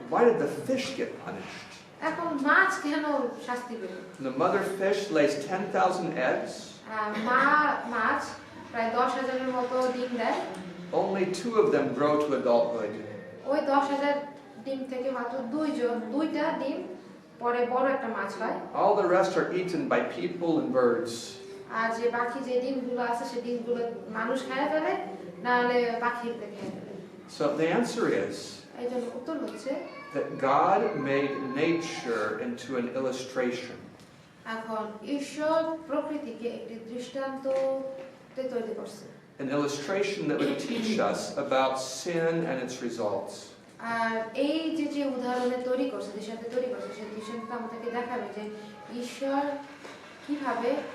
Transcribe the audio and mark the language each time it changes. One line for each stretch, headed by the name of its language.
English: Why did the fish get punished?
Bangla: এখন মাছ কেন শাস্তি পেল?
English: The mother fish lays 10,000 eggs.
Bangla: মাছ প্রায় 10,000-এর মতো ডিম দেয়।
English: Only 2 of them grow to adulthood.
Bangla: ওই 10,000 ডিম থেকে মাত্র দুইটা ডিম পরে বড় একটা মাছ হয়।
English: All the rest are eaten by people and birds.
Bangla: আর যে বাকি যে ডিমগুলো আছে সেই ডিমগুলো মানুষ খেয়ে ফেলে, না হলে পাখিতে খেয়ে ফেলে।
English: So the answer is
Bangla: এই জন্য উত্তর হচ্ছে
English: that God made nature into an illustration.
Bangla: এখন ঈশ্বর প্রকৃতিকে একটি দৃষ্টান্ততে তৈরি করছে।
English: An illustration that would teach us about sin and its results.
Bangla: আর এই যে উদাহরণে তৈরি করছে, দৃষ্টান্তে তৈরি করছে, সেই দৃষ্টান্ত আমাদেরকে দেখাবে যে ঈশ্বর কিভাবে